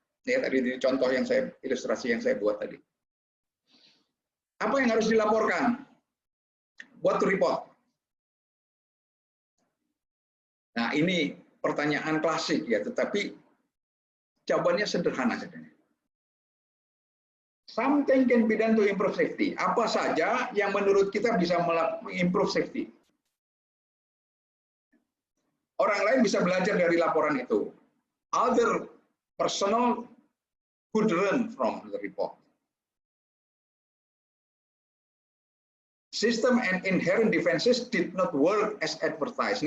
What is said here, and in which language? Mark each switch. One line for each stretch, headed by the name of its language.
Indonesian: Ya, tadi di contoh yang ilustrasi yang saya buat tadi. Apa yang harus dilaporkan?
English: What to report?
Indonesian: Nah, ini pertanyaan klasik, ya, tetapi jawabannya sederhana sebenarnya.
English: Something can be done to improve safety.
Indonesian: Apa saja yang menurut kita bisa
English: improve safety?
Indonesian: Orang lain bisa belajar dari laporan itu.
English: Other personal could learn from the report. System and inherent defenses did not work as advertised.